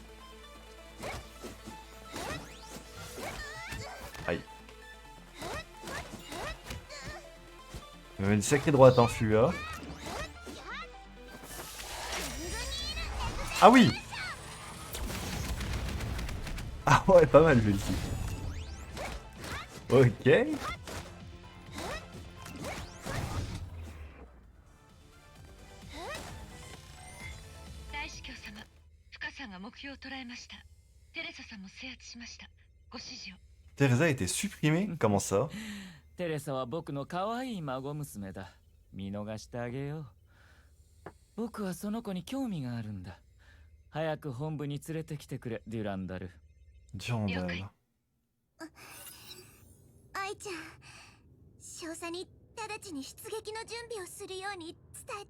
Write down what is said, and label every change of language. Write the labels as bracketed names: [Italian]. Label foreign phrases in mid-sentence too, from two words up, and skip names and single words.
[French] Aïe. Il met une sacrée droite en Fua. Ah oui! Ah ouais, pas mal l'ulti. Ok. [Japanese] 大司教様、深さんが目標を捉えました。テレサさんも制圧しました。ご指示を。 [French] Teresa a été supprimée? Comment ça? [Japanese] テレサは僕の可愛い孫娘だ。見逃してあげよう。僕はその子に興味があるんだ。早く本部に連れてきてくれ、デュランダル。 Durandal. 愛ちゃん少佐に直ちに出撃の準備をするように伝えて。